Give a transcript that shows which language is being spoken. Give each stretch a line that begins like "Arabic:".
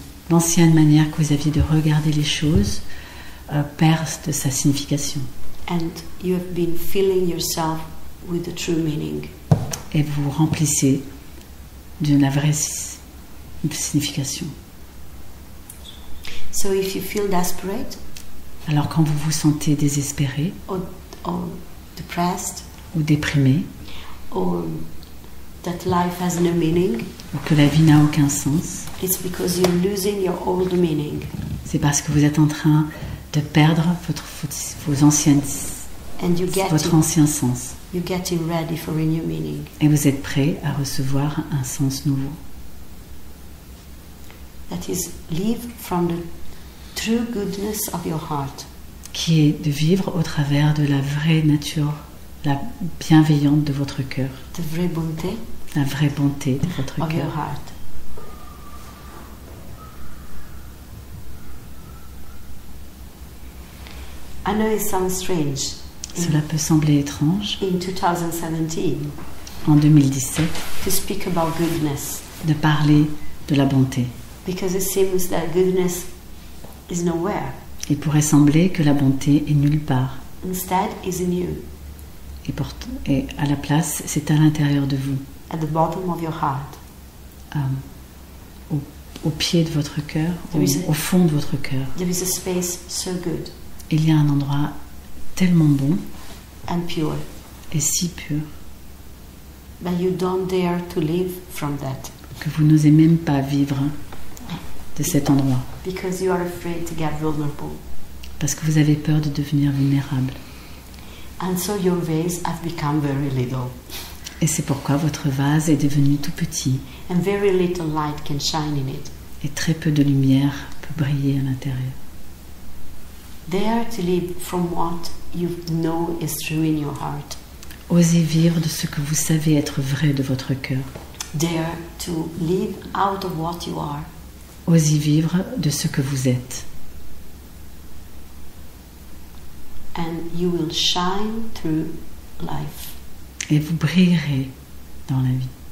French: L'ancienne manière que vous aviez de regarder les choses perd de sa signification.
English: And you have been filling yourself with the true meaning.
French: Et vous remplissez de la vraie signification.
English: So if you feel desperate
French: Alors quand vous vous sentez désespéré
English: or depressed,
French: ou déprimé,
English: or that life has no meaning,
French: ou que la vie n'a aucun sens,
English: it's because you're losing your old meaning.
French: c'est parce que vous êtes en train de perdre vos anciennes,
English: And
French: votre ancien sens.
English: you're getting ready for a new meaning.
French: Et vous êtes prêt à recevoir un sens nouveau.
English: That is, live from the true goodness of your heart.
French: Qui est de vivre au travers de la vraie nature, la bienveillante de votre cœur, The vraie bonté la vraie bonté de votre
English: of your
French: cœur.
English: heart. I know it sounds strange.
French: Cela peut sembler étrange,
English: In 2017,
French: en 2017,
English: to speak about goodness,
French: de parler de la bonté.
English: because it seems that goodness is nowhere.
French: Il pourrait sembler que la bonté est nulle part.
English: Instead, is in you,
French: Et à la place, c'est à l'intérieur de vous,
English: at the bottom of your heart.
French: au pied de votre cœur, au fond de votre cœur.
English: There is a space so good
French: Il y a un endroit tellement bon
English: and pure,
French: et si pur
English: but you don't dare to live from that,
French: que vous n'osez même pas vivre de cet endroit,
English: because you are afraid to get vulnerable.
French: parce que vous avez peur de devenir vulnérable.
English: And so your vase have become very little,
French: Et c'est pourquoi votre vase est devenu tout petit,
English: and very little light can shine in it.
French: et très peu de lumière peut briller à l'intérieur.
English: Dare to live from what you know is true in your heart.
French: Osez vivre de ce que vous savez être vrai de votre cœur.
English: Dare to live out of what you are.
French: Osez vivre de ce que vous êtes.
English: And you will shine through life.
French: Et vous brillerez dans la vie,